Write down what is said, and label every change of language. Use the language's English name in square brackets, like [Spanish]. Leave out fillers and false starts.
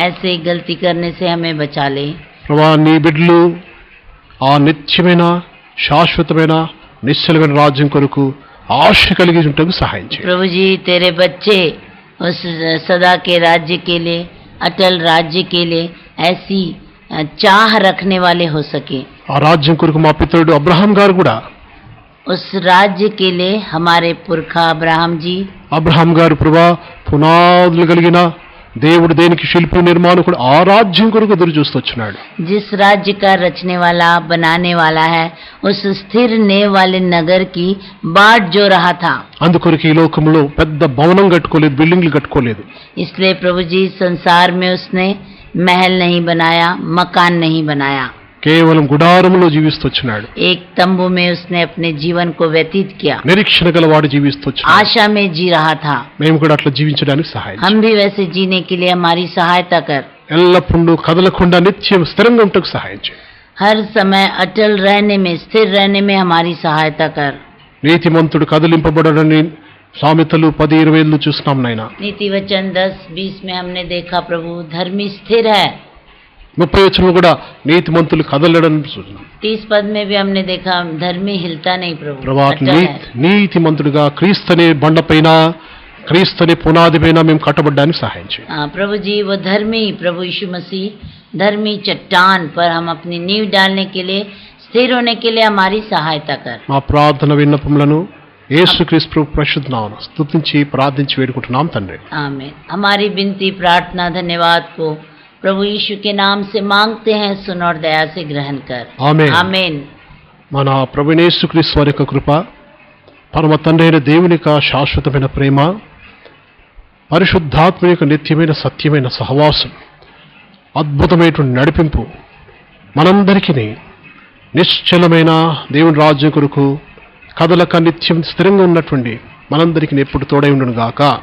[Hindi] ऐसे गलती करने से हमें बचा ले। [Telugu] ప్రభువా, నీ బిడ్డలు ఆ నిత్యమైన శాశ్వతమైన నిశ్చలమైన రాజ్యం కొరకు ఆశ కలిగి ఉండటకు సహాయం చేయి. [Hindi] प्रभु जी, तेरे बच्चे उस सदा के राज्य के लिए, अटल राज्य के लिए ऐसी चाह रखने वाले हो सके। [Telugu] ఆ రాజ్యం కొరకు మా పితరుడు అబ్రహాం గారు కూడా, [Hindi] उस राज्य के लिए हमारे पुरखा अब्राहम जी, [Telugu] అబ్రహాం గారు ప్రభువా పునాదులు కలిగిన దేవుడు దేనికి శిల్పి నిర్మాణకుడు ఆ రాజ్యం కొరకు ఎదురు చూస్తూ వచ్చినాడు. [Hindi] जिस राज्य का रचने वाला बनाने वाला है, उस स्थिर नेव वाले नगर की बाट जो रहा था। [Telugu] అందుకొరకు ఈ లోకంలో పెద్ద భవనం కట్టుకోలేదు, బిల్డింగ్లు కట్టుకోలేదు. [Hindi] इसलिए प्रभु जी संसार में उसने महल नहीं बनाया, मकान नहीं बनाया, [Telugu] కేవలం గుడారంలో జీవిస్తూ వచ్చినాడు. [Hindi] एक तंबू में उसने अपने जीवन को व्यतीत किया, [Telugu] నిరీక్షణ గలవాడు జీవిస్తూ వచ్చినాడు. [Hindi] आशा में जी रहा था। [Telugu] మేము కూడా అట్లా జీవించడానికి సహాయం చేయి. [Hindi] हम भी वैसे जीने के लिए हमारी सहायता कर। [Telugu] ఎల్లప్పుడూ కదలకుండా నిత్యం స్థిరంగా ఉండటకు సహాయం చేయి. [Hindi] हर समय अटल रहने में, स्थिर रहने में हमारी सहायता कर। [Telugu] నీతిమంతుడు కదిలింపబడడని సామెతలు 10:20 చూస్తున్నాం నాయన. [Hindi] नीति वचन 10-20 में हमने देखा प्रभु, धर्मी स्थिर है। [Telugu] 30 వచనంలో కూడా నీతిమంతులు కదలడం చూస్తున్నాం. [Hindi] 30 पद में भी हमने देखा धर्मी हिलता नहीं प्रभु, [Telugu] ప్రభా, [Hindi] अटल है। [Telugu] నీతిమంతుడుగా క్రీస్తునే బండపైన, క్రీస్తునే పునాది పైన మేము కట్టబడ్డానికి సహాయం చేయి. [Hindi] हाँ प्रभु जी, वो धर्मी प्रभु यीशु मसीह धर्मी चट्टान पर हम अपनी नींव डालने के लिए, स्थिर होने के लिए हमारी सहायता कर। [Telugu] మా ప్రార్థన విన్నపములను యేసుక్రీస్తు ప్రభు పరిశుద్ధ నామమున స్తుతించి ప్రార్థించి వేడుకుంటున్నాం తండ్రి. [Hindi] आमीन। हमारी विनती, प्रार्थना, धन्यवाद को प्रभु यीशु के नाम से मांगते हैं, सुन और दया से ग्रहण कर। [Telugu] ఆమేన్. [Hindi] आमीन। [Telugu] మన ప్రభువైన యేసుక్రీస్తు వారి యొక్క కృప, పరమ తండ్రి అయిన దేవుని యొక్క శాశ్వతమైన ప్రేమ, పరిశుద్ధాత్మ యొక్క నిత్యమైన సత్యమైన సహవాసం, అద్భుతమైనటువంటి నడిపింపు మనందరికీ నిశ్చలమైన దేవుని రాజ్యం కొరకు కదలక నిత్యం స్థిరంగా ఉన్నటువంటి మనందరికీ ఎప్పుడు తోడై ఉండును గాక.